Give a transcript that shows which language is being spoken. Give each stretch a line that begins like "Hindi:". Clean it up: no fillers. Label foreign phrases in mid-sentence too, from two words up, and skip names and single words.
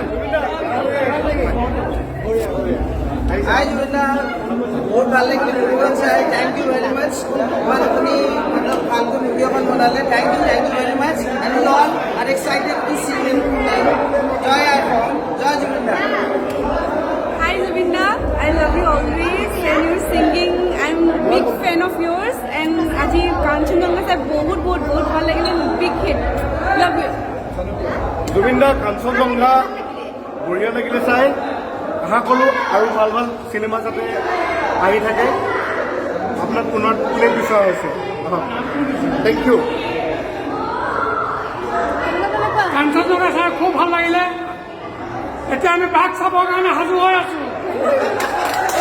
Assamese: হাই জুবিন দা বহুত ভাল লাগিলে মুভিখন চাই
English: thank you very much
Assamese: ইমান আপুনি ভালকৈ মুভি এখন বনালে
English: thank you very much and we all are excited to see you
Assamese: জয় জুবিন দা
English: Hi Zubinda, I love you always and you're singing. I'm big fan of yours and
Assamese: আজি কাঞ্চনজংঘা চাই বহুত ভাল লাগিলে
English: big hit. Love you.
Assamese: জুবিন দা কাঞ্চনজংঘা বঢ়িয়া লাগিলে চাই আশা কৰোঁ আৰু ভাল চিনেমা যাতে আহি থাকে আপোনাক পুনৰ পুনেত বিচৰা হৈছে
English: thank you
Assamese: কাঞ্চনজংঘা চাই খুব ভাল লাগিলে এতিয়া আমি বাঘ চাবৰ কাৰণে সাজু হৈ আছো